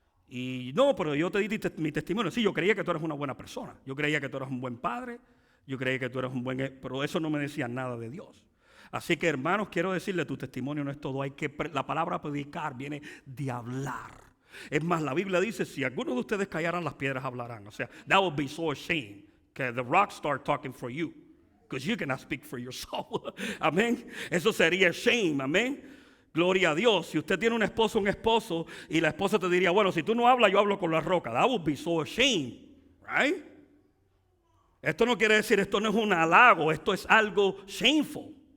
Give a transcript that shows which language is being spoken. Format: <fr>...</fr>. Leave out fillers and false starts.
<es>Y no, pero yo te di mi testimonio. Sí, yo creía que tú eras una buena persona. Yo creía que tú eras un buen padre. Yo creía que tú eras un buen... Pero eso no me decía nada de Dios. Así que, hermanos, quiero decirle, tu testimonio no es todo. La palabra predicar viene de hablar. Es más, la Biblia dice: si algunos de ustedes callaran, las piedras hablarán. O sea,</es> <en>that would be so ashamed</en> <es>que</es> <en>the rocks start talking for you. Because you cannot speak for your soul.</en> <es>Amén. Eso sería shame. Amén. Gloria a Dios. Si usted tiene un esposo y la esposa te diría: bueno, si tú no hablas, yo hablo con la roca.</es> <en>That would be so ashamed, right?</en> <es>Esto no quiere decir, esto no es un halago, esto es algo shameful.</es>